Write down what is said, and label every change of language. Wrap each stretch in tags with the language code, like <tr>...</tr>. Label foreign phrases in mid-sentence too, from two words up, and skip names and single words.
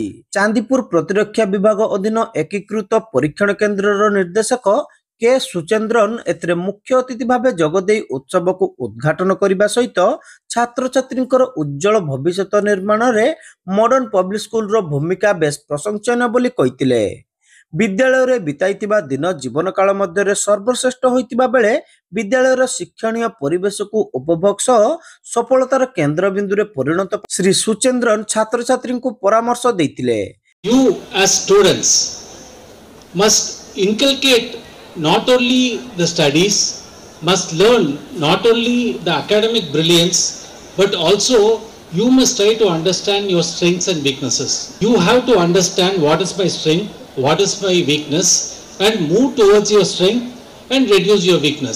<or>ଚାନ୍ଦିପୁର ପ୍ରତିରକ୍ଷା ବିଭାଗ ଅଧୀନ ଏକୀକୃତ ପରୀକ୍ଷଣ କେନ୍ଦ୍ରର ନିର୍ଦ୍ଦେଶକ କେ ସୁଚେନ୍ଦ୍ରନ୍ ଏଥିରେ ମୁଖ୍ୟ ଅତିଥି ଭାବେ ଯୋଗଦେଇ ଉତ୍ସବକୁ ଉଦ୍ଘାଟନ କରିବା ସହିତ ଛାତ୍ରଛାତ୍ରୀଙ୍କର ଉଜ୍ଜଳ ଭବିଷ୍ୟତ ନିର୍ମାଣରେ ମଡର୍ଣ୍ଣ ପବ୍ଲିକ ସ୍କୁଲର ଭୂମିକା ବେଶ୍ ପ୍ରଶଂସନୀୟ ବୋଲି କହିଥିଲେ। ବିଦ୍ୟାଳୟରେ ବିତାଇଥିବା ଦିନ ଜୀବନକାଳ ମଧ୍ୟରେ ସର୍ବଶ୍ରେଷ୍ଠ ହୋଇଥିବା ବେଳେ ବିଦ୍ୟାଳୟର ଶିକ୍ଷଣୀୟ ପରିବେଶକୁ ଉପଭୋଗ ସହ ସଫଳତାର କେନ୍ଦ୍ରବିନ୍ଦୁରେ ପରିଣତ ଶ୍ରୀ ସୁଚେନ୍ଦ୍ରନ୍ ଛାତ୍ରଛାତ୍ରୀଙ୍କୁ ପରାମର୍ଶ ଦେଇଥିଲେ।</or> <en>You as students must inculcate not only the studies, must learn not only the academic brilliance, but also you must try to understand your strengths and weaknesses. You have to understand what is my strength, what is my weakness, and move towards your strength and reduce your weakness.</en>